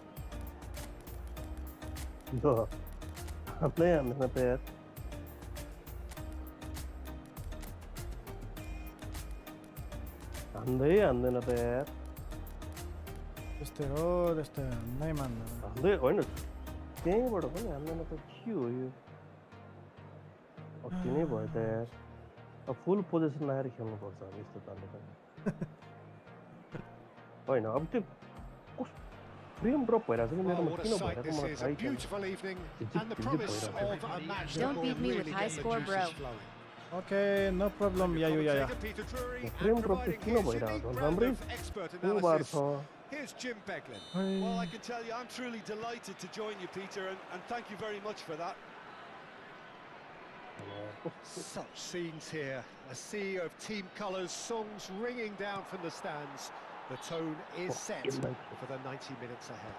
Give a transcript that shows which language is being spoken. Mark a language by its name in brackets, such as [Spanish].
[English] No. [Nepali] Andai andana त यार. Andai andana त यार. त्यस्तै हो त्यस्तै नै मान्दैन. Andai होइन. त्यहीँबाट पनि हान्दैन त के हो यो? अति नै भयो त यार. अब फुल पोजिसन लगाएर खेल्नुपर्छ अब यस्तो तालले त. होइन अब त्यो फ्रेम ड्रप भइरहेको छ कि मेरोमा किन भइरहेको मलाई थाहै छैन. [English] Don't beat me with high score, bro. Okay, no problem. Yeah. [Nepali] Frame drop चाहिँ किन भइरहेको छ राम्रै बार छ. [English] Here's Jim Beglin. Well, I can tell you, I'm truly delighted to join you, Peter, and thank you very much for that. Such scenes here. A sea of team colours, songs ringing down from the stands. The tone is set for the 90 minutes ahead.